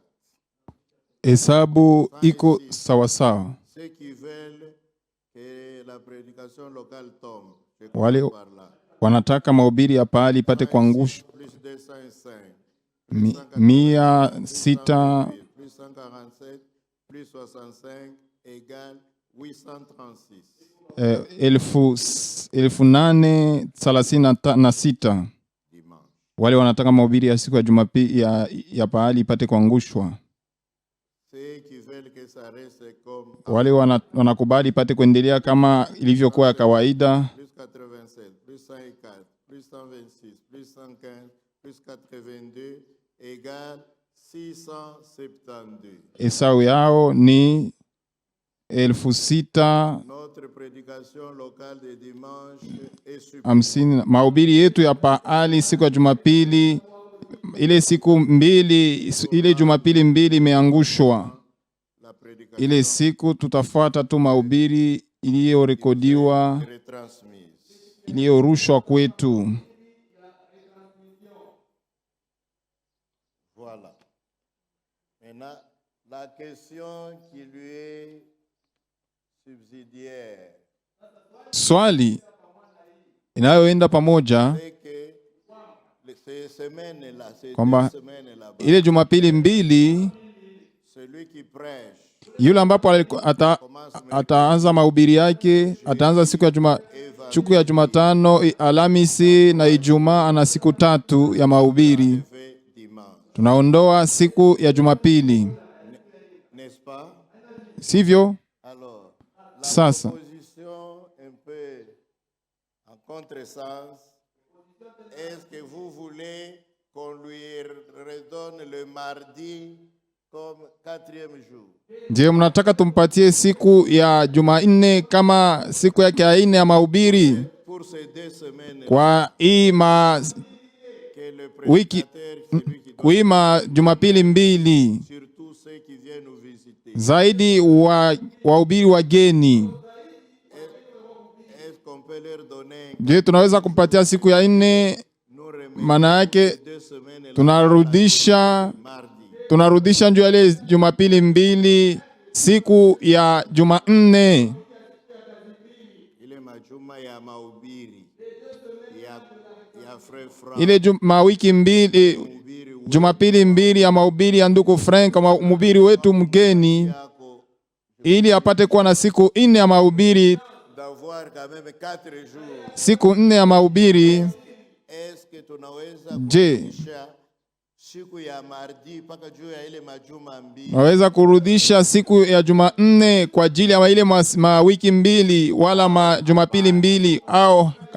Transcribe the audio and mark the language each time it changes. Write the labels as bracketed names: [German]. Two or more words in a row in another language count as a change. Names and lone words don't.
[Swahili] Hesabu iko sawasawa. [French] Ceux qui veulent que la prédication locale tombe. [Swahili] Wale wanataka mahubiri ya pahali ipate kuangushwa. [French] Plus 205. 106 plus 147 plus 65 égale 836. 1836. [Swahili] Wale wanataka mahubiri ya siku ya Jumapili ya pahali ipate kuangushwa. Wale wanakubali ipate kuendelea kama ilivyokuwa ya kawaida. [French] Plus 87 plus 104 plus 126 plus 115 plus 82 égale 672. [Swahili] Esau yao ni 6,000. [French] Notre prédication locale de dimanche est [Swahili] hamsini. Mahubiri yetu ya pahali siku ya Jumapili, ile siku mbili, ile Jumapili mbili imeangushwa. Ile siku tutafuata tu mahubiri iliyorekodiwa, iliyorushwa kwetu. [French] Voilà. Maintenant, la question qui lui est subsidiaire. [Swahili] Swali inayoenda pamoja kwamba ile Jumapili mbili, yule ambapo ataanza mahubiri yake, ataanza siku ya Jumatano, Alhamisi na Ijumaa, ana siku 3 ya mahubiri. Tunaondoa siku ya Jumapili, sivyo? Sasa [French] est-ce que vous voulez qu'on lui redonne le mardi comme 4e jour? [Swahili] Je, mnataka tumpatie siku ya Jumanne kama siku yake ya 4 ya mahubiri? [French] Pour pour ces 2 semaines, [Swahili] kwa hii [French] que le [Swahili] wiki [French] prédicateur, celui qui doit, [Swahili] kuima Jumapili mbili, [French] surtout ceux qui viennent nous visiter, [Swahili] zaidi wahubiri wageni. [French] est-ce qu'on peut leur donner, [Swahili] Je, tunaweza kumpatia siku ya 4? [French] nous remettons [Swahili] Maana yake [French] 2 semaines, [Swahili] tunarudisha njoo ile Jumapili mbili siku ya Jumanne. ile majuma ya mahubiri ya frère Frank, Ile mawiki mbili, Jumapili mbili ya mahubiri ya ndugu Frank, mhubiri wetu mgeni, ili apate kuwa na siku 4 ya mahubiri, [French] d'avoir quand même 4 jours. [Swahili] siku 4 ya mahubiri. [French] Est-ce que tunaweza [Swahili] Je, kurudisha siku ya mardi mpaka juu ya ile majuma mbili? naweza kurudisha siku ya Jumanne kwa ajili ya ile mawiki mbili wala Jumapili mbili, au